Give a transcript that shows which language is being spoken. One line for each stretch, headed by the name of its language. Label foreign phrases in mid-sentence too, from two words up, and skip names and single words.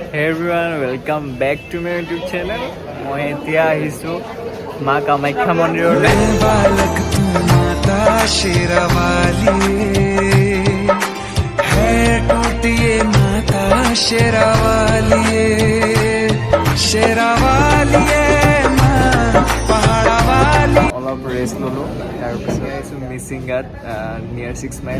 English: Hey everyone, welcome back to my YouTube channel.
Assamese: মই এতিয়া আহিছো মা কামাখ্যা মন্দিৰলৈ।
Hindi: बालक तू माता शेरावाली है टूटिए माता शेरावाली शेरावाली माँ पहाड़ावाली।
Assamese: অলপ ৰেষ্ট ল'লোঁ, তাৰপিছত আহিছোঁ মিচিংগাত নিয়াৰ 6 মাইল।